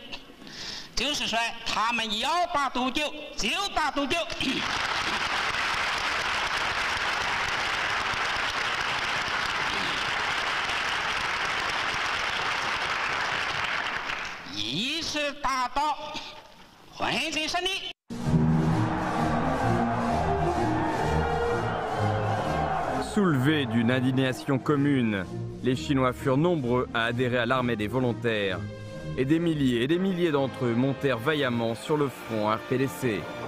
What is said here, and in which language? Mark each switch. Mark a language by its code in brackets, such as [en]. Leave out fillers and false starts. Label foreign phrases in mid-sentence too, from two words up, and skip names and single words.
[zh] 就是说，他们要打多久就打多久。一直打到环境胜利。 [fr] Soulevés d'une indignation commune, les Chinois furent nombreux à adhérer à l'armée des volontaires, et des milliers d'entre eux montèrent vaillamment sur le front RPDC.